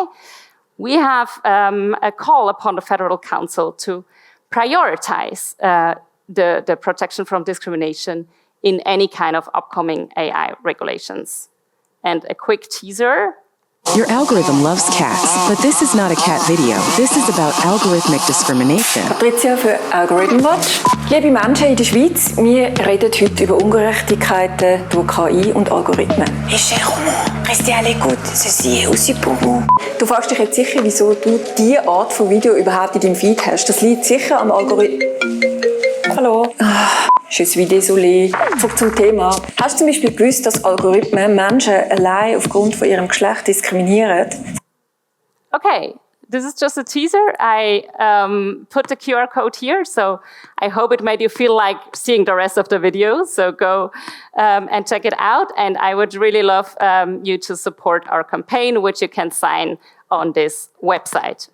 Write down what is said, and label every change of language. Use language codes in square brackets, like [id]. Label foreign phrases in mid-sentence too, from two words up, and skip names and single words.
[en] We have a call upon the Federal Council to prioritize the protection from discrimination in any kind of upcoming AI regulations. And a quick teaser. Your algorithm loves cats, but this is not a cat video. This is about algorithmic discrimination. [de] Patricia für Algorithm Watch. Liebe Menschen in der Schweiz, wir reden heute über Ungerechtigkeiten durch KI und Algorithmen. [fr] Mes chers romans, restez à l'écoute, ceci est aussi pour vous. [de] Du fragst dich jetzt sicher, wieso du diese Art von Video überhaupt in deinem Feed hast. Das liegt sicher am Algorithmus. Hallo. [fr] Je suis désolé. [de] Zurück zum Thema. Hast du zum Beispiel gewusst, dass Algorithmen Menschen allein aufgrund von ihrem Geschlecht diskriminieren? [en] Okay, this is just a teaser. I put the QR code here, so I hope it made you feel like seeing the rest of the video. So go and check it out. And I would really love you to support our campaign, which you can sign on this website.